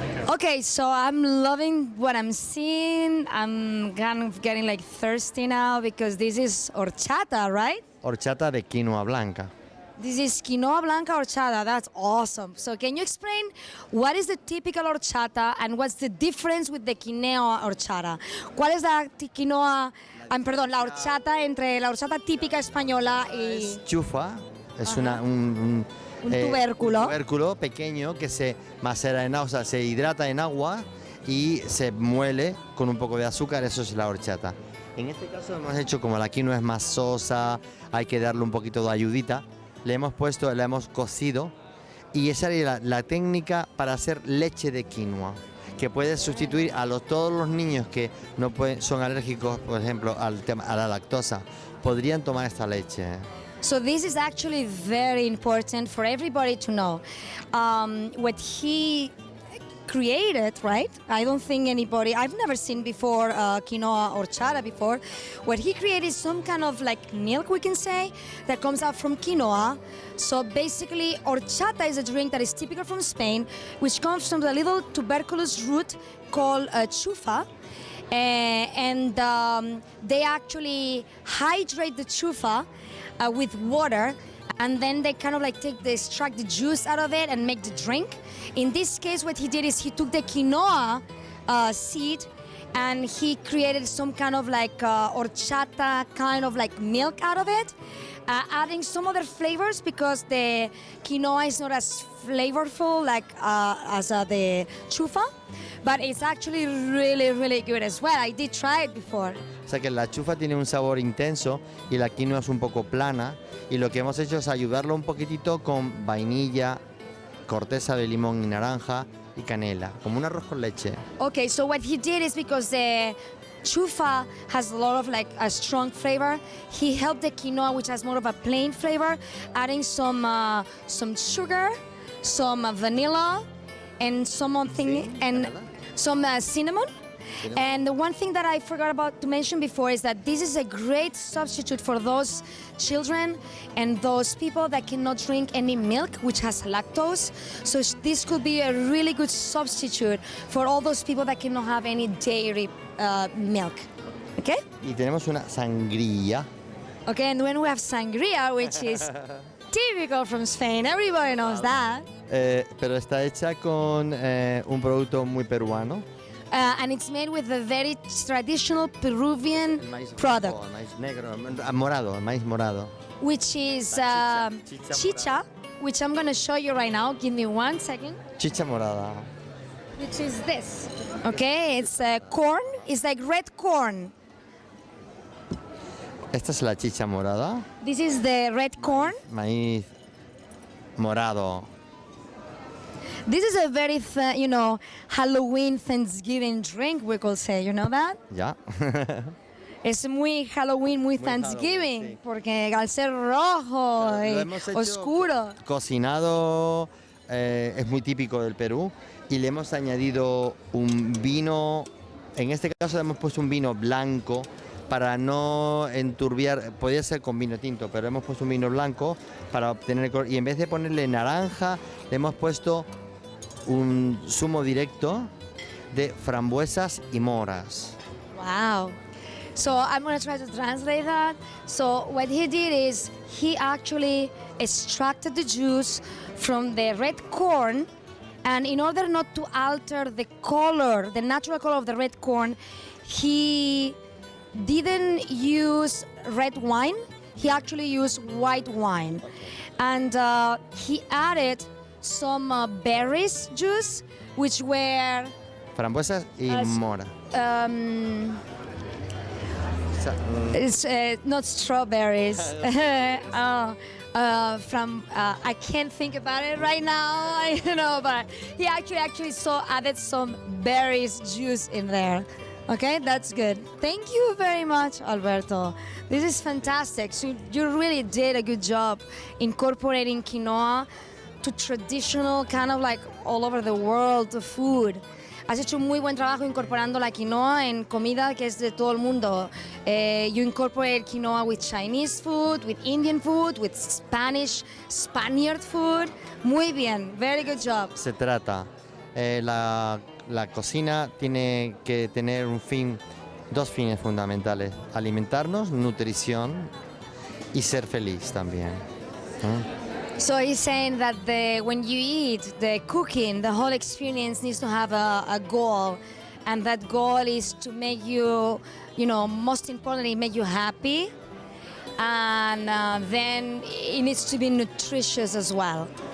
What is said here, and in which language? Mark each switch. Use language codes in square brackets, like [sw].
[en] Okay, so I'm loving what I'm seeing. I'm kind of getting like thirsty now because this is horchata, right? [es] Horchata de quinoa blanca. [en] This is quinoa blanca horchata. That's awesome. So can you explain what is the typical horchata and what's the difference with the quinoa horchata? [es] ¿Cuál es la la horchata entre la horchata típica española y Es chufa, es un tubérculo? Un tubérculo pequeño que se macera en agua, o sea, se hidrata en agua y se muele con un poco de azúcar, eso es la horchata. En este caso hemos hecho, como la quinoa es más sosa, hay que darle un poquito de ayudita. Le hemos cocido y esa es la técnica para hacer leche de quinoa, que puede sustituir a todos los niños que no son alérgicos, por ejemplo, a la lactosa, podrían tomar esta leche. [en] So this is actually very important for everybody to know. What he created, right? I don't think I've never seen before quinoa horchata before. What he created is some kind of like milk, we can say, that comes out from quinoa. So basically, horchata is a drink that is typical from Spain, which comes from the little tuberculous root called chufa. And they actually hydrate the chufa with water, and then they kind of like extract the juice out of it and make the drink. In this case, what he did is he took the quinoa seed and he created some kind of like horchata kind of like milk out of it, adding some other flavors because the quinoa is not as flavorful like as the chufa, but it's actually really, really good as well. I did try it before. [es] O sea que la chufa tiene un sabor intenso y la quinoa es un poco plana, y lo que hemos hecho es ayudarlo un poquitito con vainilla, corteza de limón y naranja y canela, como un arroz con leche. [en] Okay, so what he did is because the chufa has a lot of like a strong flavor, he helped the quinoa, which has more of a plain flavor, adding some sugar, some vanilla, and some cinnamon. And the one thing that I forgot about to mention before is that this is a great substitute for those children and those people that cannot drink any milk, which has lactose. So this could be a really good substitute for all those people that cannot have any dairy milk. Okay? [es] Y tenemos una sangría. [en] Okay, and then we have sangria, which is typical from Spain. Everybody knows that. [es] Pero está hecha con un producto muy peruano. [en] And it's made with a very traditional Peruvian product, [es] Maíz negro, morado, maíz morado. [en] which is chicha, which I'm going to show you right now. Give me 1 second. [es] Chicha morada. [en] Which is this. Okay, it's corn. It's like red corn. [es] Esta es la chicha morada. [en] This is the red corn. [es] Maíz morado. [en] This is a very, Halloween Thanksgiving drink, we could say. You know that? [es] Ya. Es muy Halloween, muy Thanksgiving, Halloween, sí. Porque al ser rojo Lo y hemos hecho oscuro. Cocinado, es muy típico del Perú, y le hemos añadido un vino, en este caso le hemos puesto un vino blanco para no enturbiar, podía ser con vino tinto, pero hemos puesto un vino blanco para obtener el color. Y en vez de ponerle naranja, le hemos puesto un zumo directo de frambuesas y moras. [en] Wow. So I'm going to try to translate that. So what he did is he actually extracted the juice from the red corn, and in order not to alter the color, the natural color of the red corn, he didn't use red wine. He actually used white wine. And he added some berries juice, which were [es] Frambuesas y mora. [en] It's not strawberries. From I can't think about it right now, you know, but he actually added some berries juice in there. Okay, that's good. Thank you very much, Alberto. This is fantastic. So you really did a good job incorporating quinoa to traditional kind of like all over the world food. [es] Has hecho un muy buen trabajo incorporando la quinoa en comida que es de todo el mundo. [en] You incorporate quinoa with Chinese food, with Indian food, with Spaniard food. [es] Muy bien, [en] very good job. [es] Se trata, la cocina tiene que tener dos fines fundamentales: alimentarnos, nutrición y ser feliz también. [en] So he's saying that when you eat, the cooking, the whole experience needs to have a goal, and that goal is to make you, most importantly, make you happy, and then it needs to be nutritious as well.